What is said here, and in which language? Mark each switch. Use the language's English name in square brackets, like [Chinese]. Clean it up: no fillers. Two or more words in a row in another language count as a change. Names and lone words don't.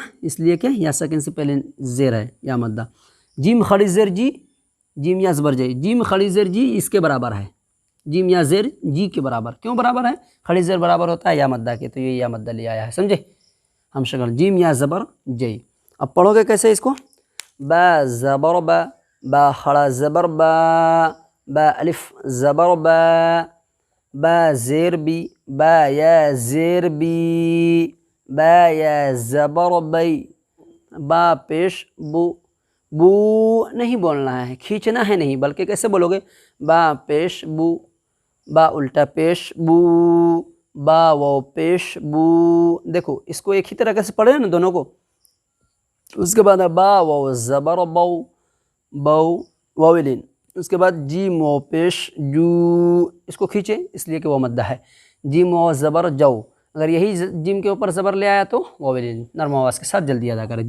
[Urdu] اس لیے کہ یا ساکن سے پہلے زیر ہے، یا مدہ. جیم خڑی زیر جی، جیم یا زبر جی، جیم خڑی زیر جی اس کے برابر ہے، جیم یا زیر جی کے برابر. کیوں برابر ہے؟ خڑی زیر برابر ہوتا ہے یا مدہ کے، تو یہ یا مدہ لے آیا ہے. سمجھے ہم شکل؟ جیم یا زبر جی. اب پڑھو گے کیسے اس کو؟ با زبر با، با خڑا زبر با، با الف زبر با، با زیر بی، با یا زیر بی، با یا زبر بی، با پیش بو. بو نہیں بولنا ہے، کھینچنا ہے نہیں، بلکہ کیسے بولو گے؟ با پیش بو، با الٹا پیش بو، با واو پیش بو. دیکھو اس کو ایک ہی طرح سے پڑھے نا دونوں کو. اس کے بعد با واو زبر بو، بو واو لین. اس کے بعد جیم واو پیش جو، اس کو کھینچے اس لیے کہ وہ مدہ ہے. جیم واو زبر جو، اگر یہی جیم کے اوپر زبر لے آیا تو واو لین نرم آواز کے ساتھ جلدی ادا کرے.